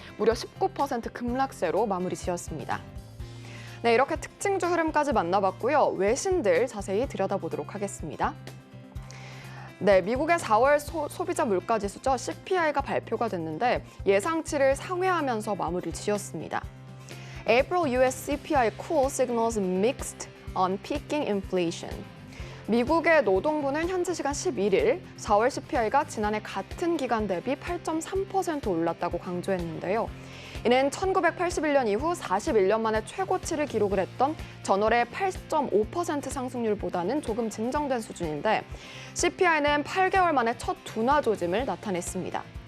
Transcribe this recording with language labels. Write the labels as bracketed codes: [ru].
[ko] 무려 19% 급락세로 마무리 지었습니다. 네, 이렇게 특징주 흐름까지 만나봤고요. 외신들 자세히 들여다보도록 하겠습니다. 네, 미국의 4월 소비자 물가지수죠. CPI가 발표가 됐는데 예상치를 상회하면서 마무리를 지었습니다. [en] April US CPI cool signals mixed on peaking inflation. [ko] 미국의 노동부는 현지 시간 11일 4월 CPI가 지난해 같은 기간 대비 8.3% 올랐다고 강조했는데요. 이는 1981년 이후 41년 만에 최고치를 기록을 했던 전월의 8.5% 상승률보다는 조금 진정된 수준인데 CPI는 8개월 만에 첫 둔화 조짐을 나타냈습니다.